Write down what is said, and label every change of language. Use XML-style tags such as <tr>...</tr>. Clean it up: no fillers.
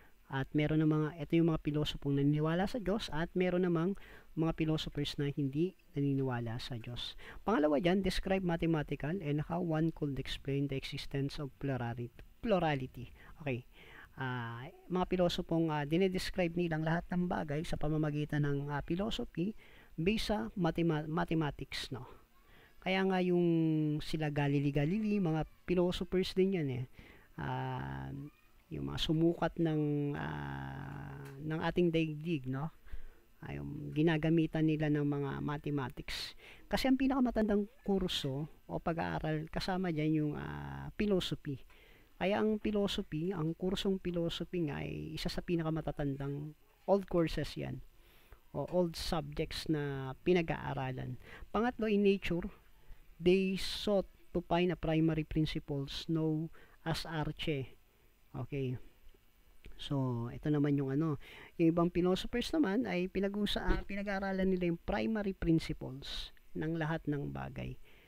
<tl>At meron ng ito yung mga pilosopong naniniwala sa Diyos, at meron namang mga philosophers na hindi naniniwala sa Diyos. Pangalawa dyan,</tl> <en>describe mathematical and how one could explain the existence of plurality. Okay.</en> <tl>Mga pilosopong dinedescribe nilang lahat ng bagay sa pamamagitan ng philosophy based sa mathematics, no. Kaya nga yung sila Galilei, mga philosophers din yan yung mga sumukat ng ating daigdig, no, yung ginagamitan nila ng mga mathematics, kasi ang pinakamatandang kurso o pag-aaral kasama dyan yung philosophy. Kaya ang philosophy, ang kursong philosophy nga ay isa sa pinakamatatandang</tl> <en>old courses</en> <tl>yan, o</tl> <en>old subjects</en> <tl>na pinag-aaralan. Pangatlo,</tl> <en>in nature, they sought to find a primary principles known as arche.</en> <tl>Okay. So, ito naman yung yung ibang philosophers naman ay pinag-aaralan nila yung primary principles ng lahat ng bagay.</tl>